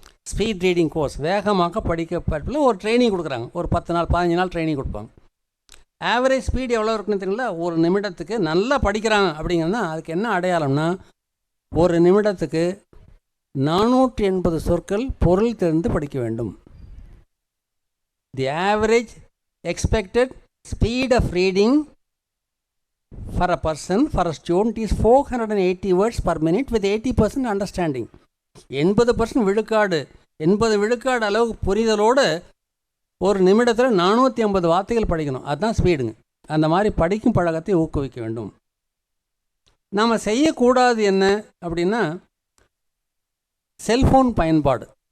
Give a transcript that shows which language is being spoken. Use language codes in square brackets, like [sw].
[ta] Speed reading course, வேகமாக படிக்க ஒரு ட்ரைனிங் கொடுக்குறாங்க. ஒரு 10 நாள் 15 நாள் ட்ரைனிங் கொடுப்பாங்க. ஆவரேஜ் ஸ்பீடு எவ்வளோ இருக்குன்னு தெரியல, ஒரு நிமிடத்துக்கு நல்லா படிக்கிறாங்க அப்படிங்கன்னா அதுக்கு என்ன அடையாளம்னா, ஒரு நிமிடத்துக்கு 480 சொற்கள் பொருள் தெரிந்து படிக்க வேண்டும். [en] The average expected speed of reading for a person, for a student is 480 words per minute with 80% understanding. [ta] 80% விழுக்காடு, 80 விழுக்காடு அளவுக்கு புரிதலோடு ஒரு நிமிடத்தில் 450 வார்த்தைகள் படிக்கணும். அதுதான் ஸ்பீடுங்க. அந்த மாதிரி படிக்கும் பழக்கத்தை ஊக்குவிக்க வேண்டும். நாம் செய்யக்கூடாது என்ன அப்படின்னா, செல்ஃபோன் பயன்பாடு.